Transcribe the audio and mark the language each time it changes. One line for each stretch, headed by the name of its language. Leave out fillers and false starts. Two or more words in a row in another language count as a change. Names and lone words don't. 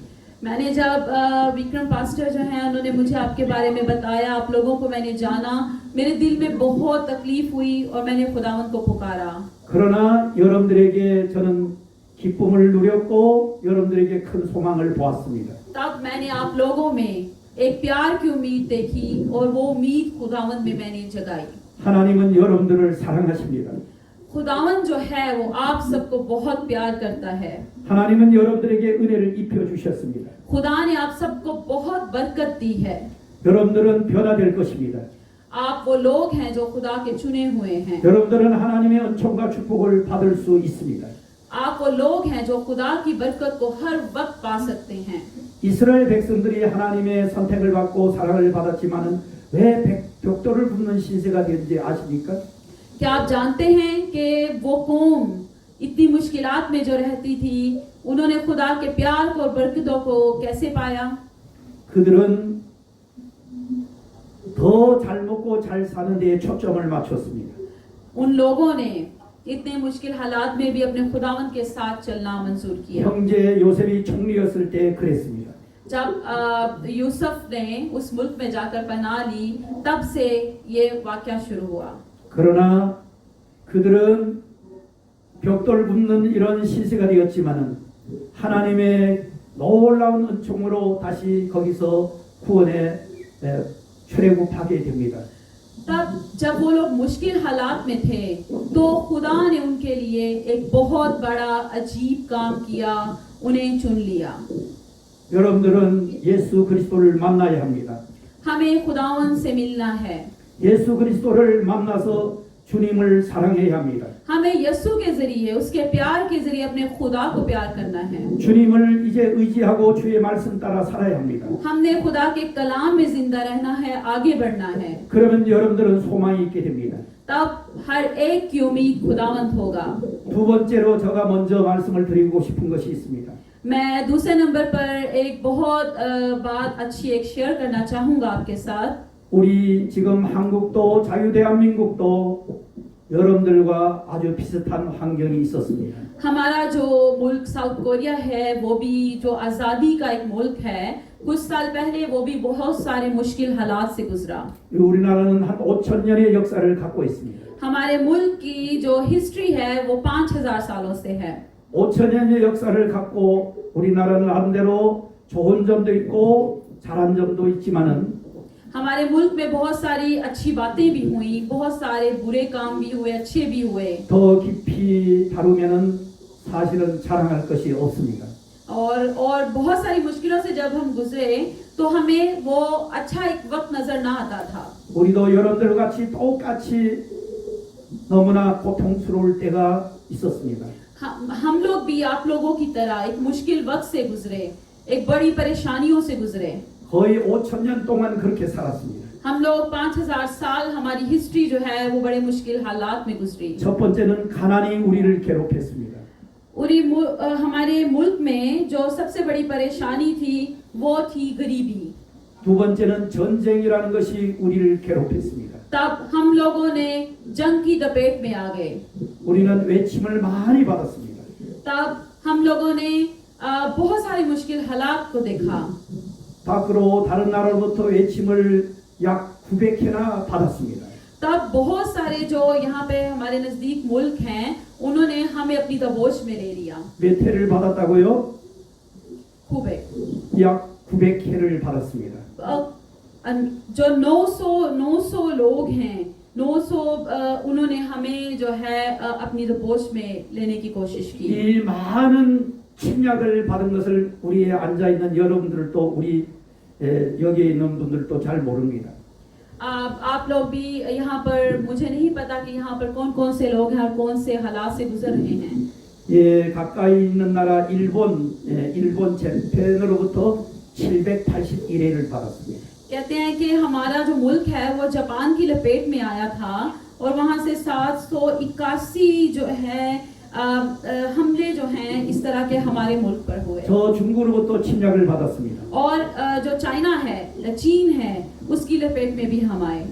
Urdu: میں نے جب وکرم پاسٹر جو ہیں انہوں نے مجھے آپ کے بارے میں بتایا، آپ لوگوں کو میں نے جانا، میرے دل میں بہت تکلیف ہوئی اور میں نے خداوند کو پکارا.
Korean: 그러나 여러분들에게 저는 기쁨을 누렸고 여러분들에게 큰 소망을 보았습니다.
Urdu: تب میں نے آپ لوگوں میں ایک پیار کی امید دیکھی اور وہ امید خداوند میں میں نے جگائی.
Korean: 하나님은 여러분들을 사랑하십니다.
Urdu: خداوند جو ہے وہ آپ سب کو بہت پیار کرتا ہے.
Korean: 하나님은 여러분들에게 은혜를 입혀 주셨습니다.
Urdu: خدا نے آپ سب کو بہت برکت دی ہے.
Korean: 여러분들은 변화될 것입니다.
Urdu: آپ وہ لوگ ہیں جو خدا کے چنے ہوئے ہیں.
Korean: 여러분들은 하나님의 은총과 축복을 받을 수 있습니다.
Urdu: آپ وہ لوگ ہیں جو خدا کی برکت کو ہر وقت پا سکتے ہیں.
Korean: 이스라엘 백성들이 하나님의 선택을 받고 사랑을 받았지만은 왜 벽돌을 굽는 신세가 되는지 아십니까?
Urdu: کیا آپ جانتے ہیں کہ وہ قوم اتنی مشکلات میں جو رہتی تھی، انہوں نے خدا کے پیار کو اور برکتوں کو کیسے پایا?
Korean: 그들은 더 잘 먹고 잘 사는 데에 초점을 맞췄습니다.
Urdu: ان لوگوں نے اتنے مشکل حالات میں بھی اپنے خداوند کے ساتھ چلنا منظور کیا.
Korean: 형제 요셉이 총리였을 때 그랬습니다.
Urdu: جب یوسف نے اس ملک میں جا کر پناہ لی، تب سے یہ واقعہ شروع ہوا.
Korean: 그러나 그들은 벽돌 굽는 이런 시세가 되었지만은 하나님의 놀라운 은총으로 다시 거기서 구원의 출애굽하게 됩니다.
Urdu: تب جب وہ لوگ مشکل حالات میں تھے، تو خدا نے ان کے لیے ایک بہت بڑا عجیب کام کیا، انہیں چن لیا.
Korean: 여러분들은 예수 그리스도를 만나야 합니다.
Urdu: ہمیں خداوند سے ملنا ہے.
Korean: 예수 그리스도를 만나서 주님을 사랑해야 합니다.
Urdu: ہمیں یسوع کے ذریعے، اس کے پیار کے ذریعے اپنے خدا کو پیار کرنا ہے.
Korean: 주님을 이제 의지하고 주의 말씀 따라 살아야 합니다.
Urdu: ہم نے خدا کے کلام میں زندہ رہنا ہے، آگے بڑھنا ہے.
Korean: 그러면 여러분들은 소망이 있게 됩니다.
Urdu: تب ہر ایک کی امید خداوند ہوگا.
Korean: 두 번째로 제가 먼저 말씀을 드리고 싶은 것이 있습니다.
Urdu: میں دوسرے نمبر پر ایک بہت بات اچھی ایک شیئر کرنا چاہوں گا آپ کے ساتھ.
Korean: 우리 지금 한국도 자유대한민국도 여러분들과 아주 비슷한 환경이 있었습니다.
Urdu: ہمارا جو ملک ساؤتھ کوریا ہے، وہ بھی جو آزادی کا ایک ملک ہے، کچھ سال پہلے وہ بھی بہت سارے مشکل حالات سے گزرا.
Korean: 우리나라는 한 5,000년의 역사를 갖고 있습니다.
Urdu: ہمارے ملک کی جو ہسٹری ہے وہ 5000 سالوں سے ہے.
Korean: 5,000년의 역사를 갖고 우리나라는 나름대로 좋은 점도 있고 잘한 점도 있지만은
Urdu: ہمارے ملک میں بہت ساری اچھی باتیں بھی ہوئیں، بہت سارے برے کام بھی ہوئے، اچھے بھی ہوئے.
Korean: 더 깊이 다루면은 사실은 자랑할 것이 없습니다.
Urdu: اور بہت ساری مشکلوں سے جب ہم گزرے، تو ہمیں وہ اچھا ایک وقت نظر نہ آتا تھا.
Korean: 우리도 여러분들 같이 똑같이 너무나 고통스러울 때가 있었습니다.
Urdu: ہم لوگ بھی آپ لوگوں کی طرح ایک مشکل وقت سے گزرے، ایک بڑی پریشانیوں سے گزرے.
Korean: 거의 5,000년 동안 그렇게 살았습니다.
Urdu: ہم لوگ 5000 سال ہماری ہسٹری جو ہے وہ بڑے مشکل حالات میں گزری.
Korean: 첫 번째는 가난이 우리를 괴롭혔습니다.
Urdu: ہمارے ملک میں جو سب سے بڑی پریشانی تھی وہ تھی غریبی.
Korean: 두 번째는 전쟁이라는 것이 우리를 괴롭혔습니다.
Urdu: تب ہم لوگوں نے جنگ کی لپیٹ میں آ گئے.
Korean: 우리는 외침을 많이 받았습니다.
Urdu: تب ہم لوگوں نے بہت سارے مشکل حالات کو دیکھا.
Korean: 밖으로 다른 나라로부터 외침을 약 900회나 받았습니다.
Urdu: تب بہت سارے جو یہاں پہ ہمارے نزدیک ملک ہیں، انہوں نے ہمیں اپنی دبوچ میں لے لیا.
Korean: 몇 회를 받았다고요? 900। 약 900회를 받았습니다.
Urdu: جو 900 لوگ ہیں، 900 انہوں نے ہمیں جو ہے اپنی دبوچ میں لینے کی کوشش کی.
Korean: 이 많은 침략을 받은 것을 우리에 앉아 있는 여러분들도 우리 여기에 있는 분들도 잘 모릅니다.
Urdu: آپ لوگ بھی یہاں پر، مجھے نہیں پتا کہ یہاں پر کون کون سے لوگ ہیں اور کون سے حالات سے گزر رہے ہیں.
Korean: 예, 가까이 있는 나라 일본 재팬으로부터 781회를 받았습니다.
Urdu: کہتے ہیں کہ ہمارا جو ملک ہے وہ جاپان کی لپیٹ میں آیا تھا، اور وہاں سے 781 جو ہے حملے جو ہیں اس طرح کے ہمارے ملک پر ہوئے.
Korean: 저 중국으로부터 침략을 받았습니다.
Urdu: اور جو چائنا ہے، چین ہے، اس کی لپیٹ میں بھی ہم آئے.